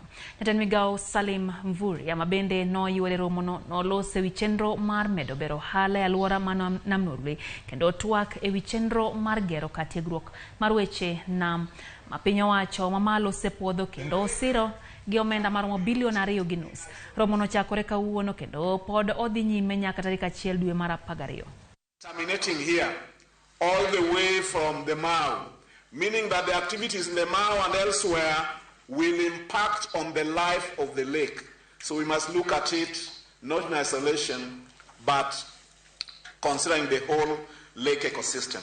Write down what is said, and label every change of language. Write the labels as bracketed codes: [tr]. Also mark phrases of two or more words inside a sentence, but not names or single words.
[luo] Jatend migao Salim Mvurya ma bende noyuore romono nolose wi chenro mar medo bero hala e aluora ma Nam Dolwe kendo twak e wi chenro mar gero kar tiegruok mar weche nam ma piny owacho mamalo osepuodho kendo osiro gi omenda maromo bilion 2.5. Romono chakore kawuono kendo pod odhi nyime nyaka tarik 1 dwe mar 12. [en] Terminating here all the way from the Mau, meaning that the activities in the Mau and elsewhere will impact on the life of the lake. So we must look at it not in isolation, but considering the whole lake ecosystem.